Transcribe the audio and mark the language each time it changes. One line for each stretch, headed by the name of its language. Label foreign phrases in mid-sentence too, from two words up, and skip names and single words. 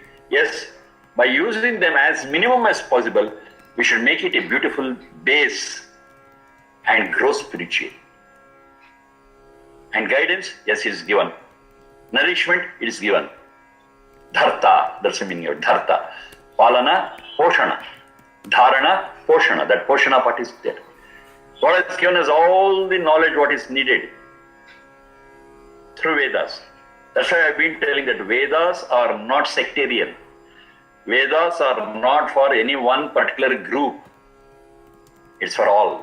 English: Yes, by using them as minimum as possible, we should make it a beautiful base and grow spiritually. And guidance, yes, it is given. Nourishment, it is given. Dharta, that's the meaning of dharta.
Sanskrit: पालन, पोषण. धारण, पोषण.
English: That poshana part is there. God has given us all the knowledge what is needed through Vedas. That's why I've been telling that Vedas are not sectarian. Vedas are not for any one particular group. It's for all.